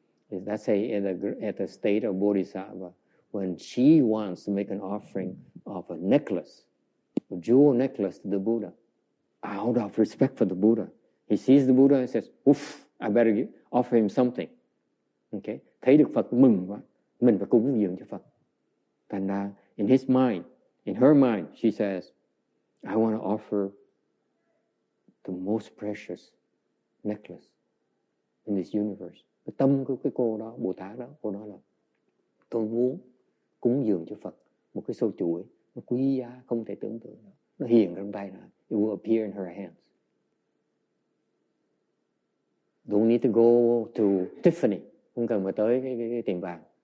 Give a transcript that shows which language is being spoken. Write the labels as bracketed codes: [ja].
[en] Let's say at the state of Bodhisattva, when she wants to make an offering of a necklace, a jewel necklace to the Buddha, out of respect for the Buddha, he sees the Buddha and says, "Oof, I better offer him something." Okay? [vi] Thấy được Phật mừng quá, mình phải cúng dường cho Phật. Thành ra, [en] in her mind, she says, I want to offer the most precious necklace in this universe. [vi] Cái tâm của cái cô đó, Bồ Tát đó, cô nói là tôi muốn cúng dường cho Phật một cái sâu chuỗi nó quý giá không thể tưởng tượng được. Nó hiện trong tay là [en] it will appear in her hands. Don't need to go to Tiffany, [vi] không cần phải tới cái tiệm vàng.